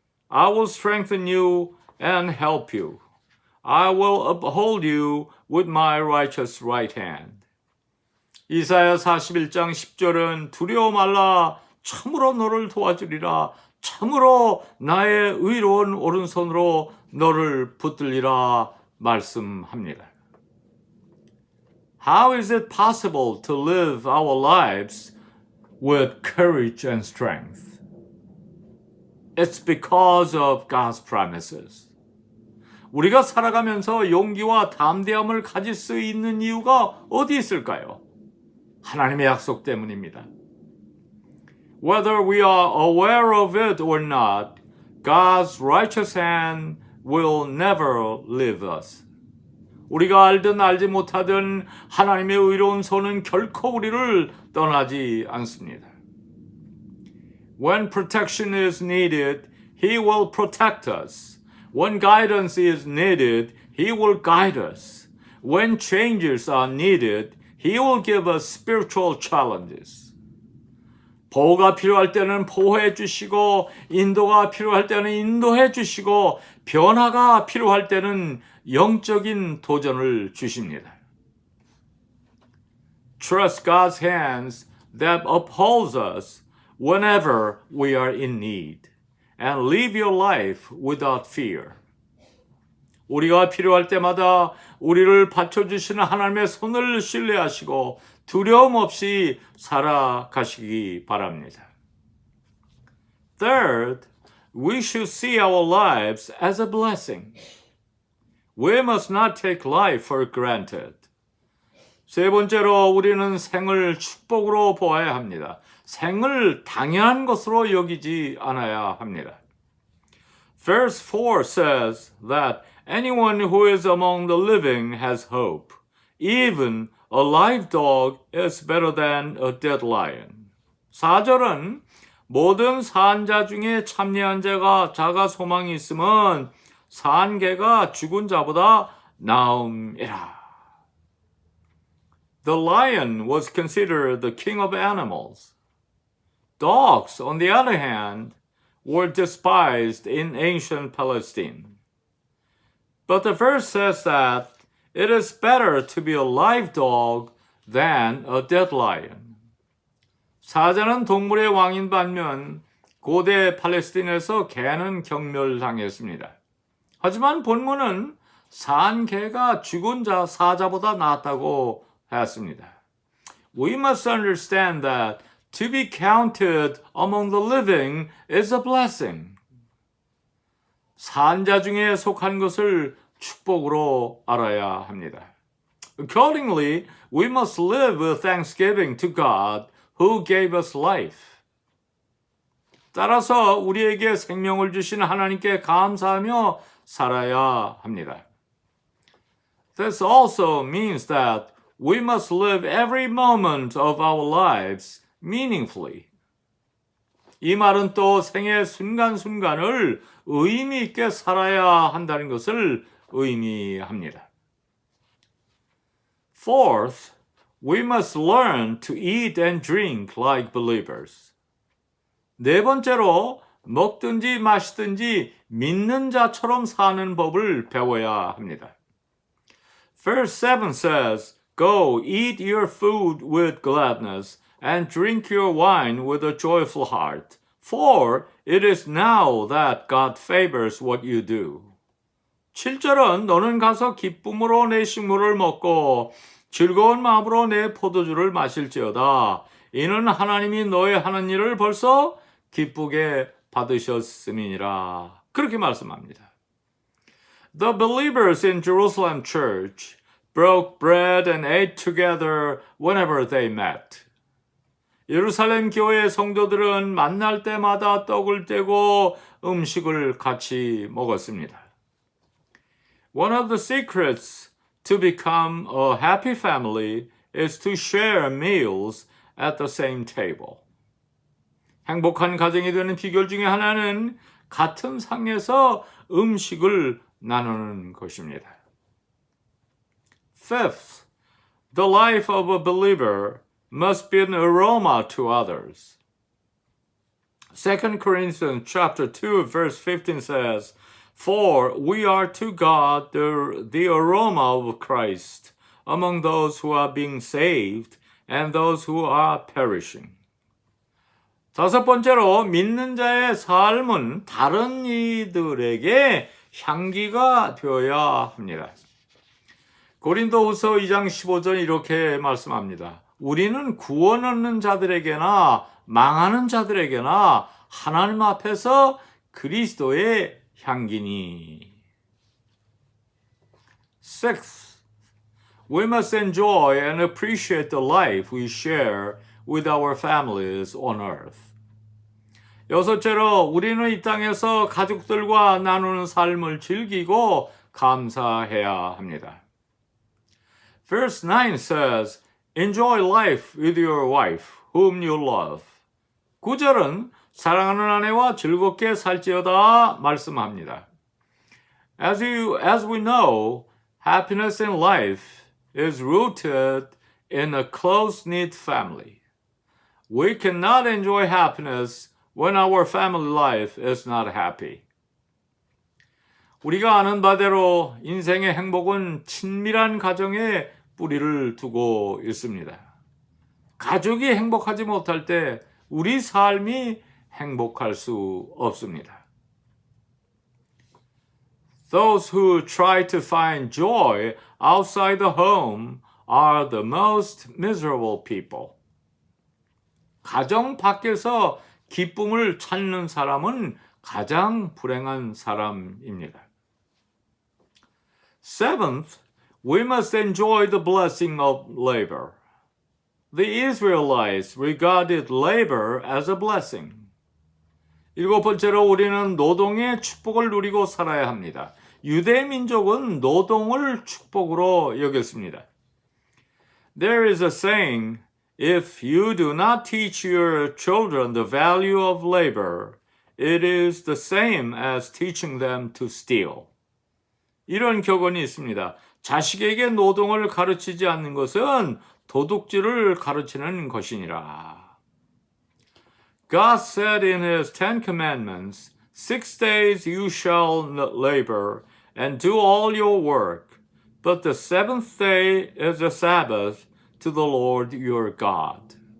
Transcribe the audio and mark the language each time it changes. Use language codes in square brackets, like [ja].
[en] I will strengthen you and help you. I will uphold you with my righteous right hand. [ko] 이사야 41장 10절은 두려워 말라. 참으로 너를 도와주리라. 참으로 나의 의로운 오른손으로 너를 붙들리라 말씀합니다. [en] How is it possible to live our lives with courage and strength? It's because of God's promises. [ko] 우리가 살아가면서 용기와 담대함을 가질 수 있는 이유가 어디 있을까요? 하나님의 약속 때문입니다. [en] Whether we are aware of it or not, God's righteous hand will never leave us. [ko] 우리가 알든 알지 못하든 하나님의 의로운 손은 결코 우리를 떠나지 않습니다. [en] When protection is needed, He will protect us. When guidance is needed, He will guide us. When changes are needed, He will give us spiritual challenges. [ko] 보호가 필요할 때는 보호해 주시고 인도가 필요할 때는 인도해 주시고 변화가 필요할 때는 영적인 도전을 주십니다. [en] Trust God's hands that upholds us whenever we are in need and live your life without fear. [ko] 우리가 필요할 때마다 우리를 받쳐주시는 하나님의 손을 신뢰하시고 두려움 없이 살아가시기 바랍니다. [en] Third, we should see our lives as a blessing. We must not take life for granted. [ko] 세 번째로 우리는 생을 축복으로 보아야 합니다. 생을 당연한 것으로 여기지 않아야 합니다. [en] Verse 4 says that anyone who is among the living has hope. even a live dog is better than a dead lion. [ko] 4절은 모든 산자 중에 참여한 자가 소망이 있으면 산 개가 죽은 자보다 나음이라. [en] The lion was considered the king of animals. Dogs, on the other hand, were despised in ancient Palestine. But the verse says that it is better to be a live dog than a dead lion. [ko] 사자는 동물의 왕인 반면 고대 팔레스틴에서 개는 경멸당했습니다. 하지만 본문은 산 개가 죽은 사자보다 낫다고 했습니다. [en] We must understand that to be counted among the living is a blessing. [ko] 산자 중에 속한 것을 축복으로 알아야 합니다. [en] Accordingly, we must live with thanksgiving to God who gave us life. [ko] 따라서 우리에게 생명을 주신 하나님께 감사하며 살아야 합니다. [en] This also means that we must live every moment of our lives meaningfully. [ko] 이 말은 또 생의 순간순간을 의미 있게 살아야 한다는 것을 의미합니다. [en] Fourth, we must learn to eat and drink like believers. [ko] 네 번째로 먹든지 마시든지 믿는 자처럼 사는 법을 배워야 합니다. [en] Verse 7 says, Go, eat your food with gladness, and drink your wine with a joyful heart, for it is now that God favors what you do. [ko] 7절은 너는 가서 기쁨으로 내 식물을 먹고 즐거운 마음으로 내 포도주를 마실지어다. 이는 하나님이 너의 하는 일을 벌써 기쁘게 받으셨음이니라. 그렇게 말씀합니다. [en] The believers in Jerusalem church broke bread and ate together whenever they met. [ko] 예루살렘 교회 성도들은 만날 때마다 떡을 떼고 음식을 같이 먹었습니다. [en] One of the secrets to become a happy family is to share meals at the same table. [ko] 행복한 가정이 되는 비결 중에 하나는 같은 상에서 음식을 나누는 것입니다. [en] Fifth, the life of a believer must be an aroma to others. 2 Corinthians chapter 2 verse 15 says, For we are to God the aroma of Christ among those who are being saved and those who are perishing. [ko] 다섯 번째로 믿는 자의 삶은 다른 이들에게 향기가 되어야 합니다. 고린도후서 2장 15절 이렇게 말씀합니다. 우리는 구원 얻는 자들에게나 망하는 자들에게나 하나님 앞에서 그리스도의 향기니. [en] Sixth, we must enjoy and appreciate the life we share with our families on earth. [ko] 여섯째로 우리는 이 땅에서 가족들과 나누는 삶을 즐기고 감사해야 합니다. [en] Verse 9 says, Enjoy life with your wife, whom you love. [ko] 9절은 사랑하는 아내와 즐겁게 살지어다 말씀합니다. [en] As we know, happiness in life is rooted in a close-knit family. We cannot enjoy happiness when our family life is not happy. [ko] 우리가 아는 바대로 인생의 행복은 친밀한 가정에 뿌리를 두고 있습니다. 가족이 행복하지 못할 때 우리 삶이 행복할 수 없습니다. [en] Those who try to find joy outside the home are the most miserable people. [ko] 가정 밖에서 기쁨을 찾는 사람은 가장 불행한 사람입니다. [en] Seventh, we must enjoy the blessing of labor. The Israelites regarded labor as a blessing. [ko] 일곱 번째로 우리는 노동의 축복을 누리고 살아야 합니다. 유대 민족은 노동을 축복으로 여겼습니다. [en] There is a saying, if you do not teach your children the value of labor, it is the same as teaching them to steal. [ko] 이런 격언이 있습니다. 자식에게 노동을 가르치지 않는 것은 도둑질을 가르치는 것이니라. [en] God said in his 10 commandments, 6 days you shall labor and do all your work, but the seventh day is a Sabbath to the Lord your God.